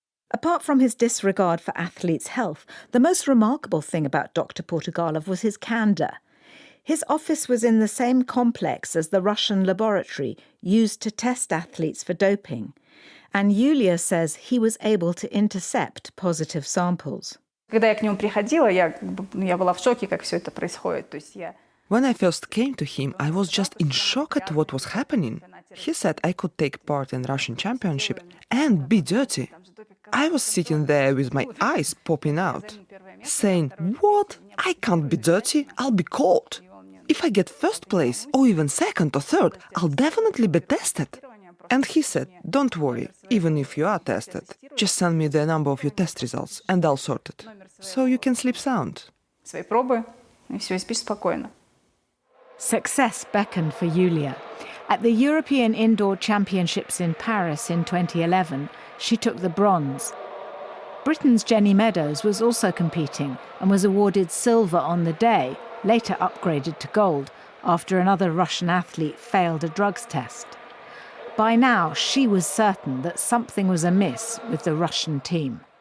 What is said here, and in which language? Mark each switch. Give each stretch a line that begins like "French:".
English: Apart from his disregard for athletes' health, the most remarkable thing about Dr. Portugalov was his candour. His office was in the same complex as the Russian laboratory used to test athletes for doping. And Yulia says he was able to intercept positive samples.
Russian: Когда я к нему приходила, я была в шоке, как все это происходит. То есть я
English: When I first came to him, I was just in shock at what was happening. He said I could take part in Russian championship and be dirty. I was sitting there with my eyes popping out, saying, "What? I can't be dirty, I'll be caught. If I get first place, or even second or third, I'll definitely be tested." And he said, "Don't worry, even if you are tested, just send me the number of your test results and I'll sort it. So you can sleep sound."
Russian: свои пробы, и все, и спишь спокойно.
English: Success beckoned for Yulia. At the European Indoor Championships in Paris in 2011, she took the bronze. Britain's Jenny Meadows was also competing and was awarded silver on the day, later upgraded to gold, after another Russian athlete failed a drugs test. By now, she was certain that something was amiss with the Russian team.